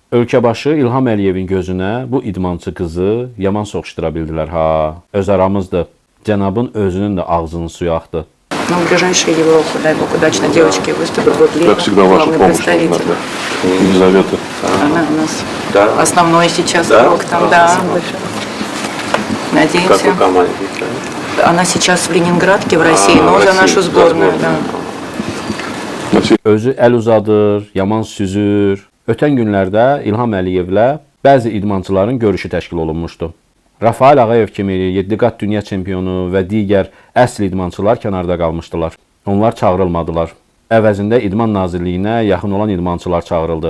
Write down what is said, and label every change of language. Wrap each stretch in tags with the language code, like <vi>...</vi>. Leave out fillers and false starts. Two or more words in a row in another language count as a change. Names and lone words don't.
<az>Ölkə başı İlham Əliyevin gözünə bu idmançı qızı yaman soxuşdura bildilər ha. Öz aramızdır. Cənabın özünün də ağzının suyu axdı.</az> <ru>Ну, в ближайшей Европе, дай бог, удачно девочки выступят. Вот Как всегда, ваша главный помощь представитель. нужна, да. Елизавета. Она у нас Да. основной сейчас Да? игрок там, да. Надеемся. Как у команды? Она сейчас в Ленинградке, в России, но за Россия, нашу сборную, за да. Nasıl?</ru> <az>Özü əl uzadır, yaman süzür. Ötən günlərdə İlham Əliyevlə bəzi idmançıların görüşü təşkil olunmuşdu. Rafael Ağayev kimi 7 qat dünya çempionu və digər əsl idmançılar kənarda qalmışdılar. Onlar çağırılmadılar. Əvəzində İdman Nazirliyinə yaxın olan idmançılar çağırıldı.</az>